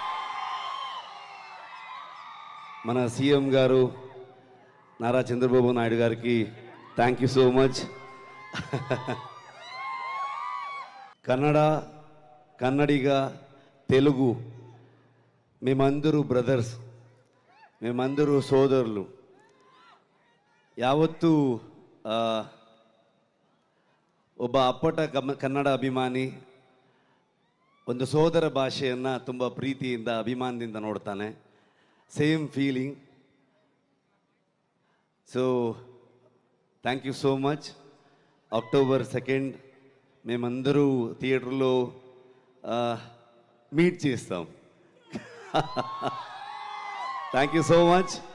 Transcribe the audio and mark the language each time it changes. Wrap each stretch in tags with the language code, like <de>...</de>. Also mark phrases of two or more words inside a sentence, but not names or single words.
<te>మన సీఎం గారు నారా చంద్రబాబు నాయుడు గారికి</te> <en>thank you so much.</en> <te>కన్నడిగా తెలుగు మేమందరూ బ్రదర్స్, మేమందరూ సోదరులు.</te> <kn>ಯಾವತ್ತೂ ಒಬ್ಬ ಅಪ್ಪಟ ಕನ್ನಡ ಅಭಿಮಾನಿ ಒಂದು ಸೋದರ ಭಾಷೆಯನ್ನು ತುಂಬ ಪ್ರೀತಿಯಿಂದ ಅಭಿಮಾನದಿಂದ ನೋಡ್ತಾನೆ.</kn> <en>same feeling. so thank you so much.</en> <te>అక్టోబర్ 2 మేమందరూ థియేటర్లో మీట్ చేస్తాం.</te> <en>thank you so much.</en>